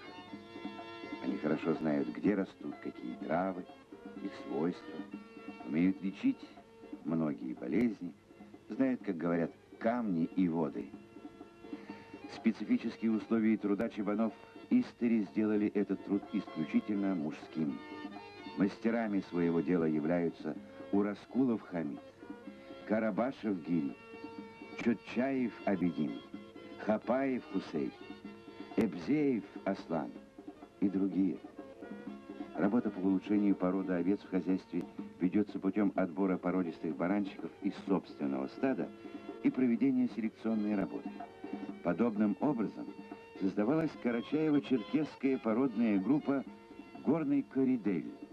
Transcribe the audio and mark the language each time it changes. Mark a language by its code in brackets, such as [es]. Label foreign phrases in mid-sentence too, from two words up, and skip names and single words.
[ru] Они хорошо знают, где растут какие травы, их свойства, умеют лечить многие болезни, знают, как говорят, камни и воды. Специфические условия труда чабанов истори сделали этот труд исключительно мужским. Мастерами своего дела являются Ураскулов Хамид, Карабашев Гири, Чотчаев Абедин, Хапаев Хусей, Эбзеев Аслан и другие. Работа по улучшению породы овец в хозяйстве ведется путем отбора породистых баранчиков из собственного стада и проведения селекционной работы. Подобным образом создавалась карачаево-черкесская породная группа «Горный Коридель».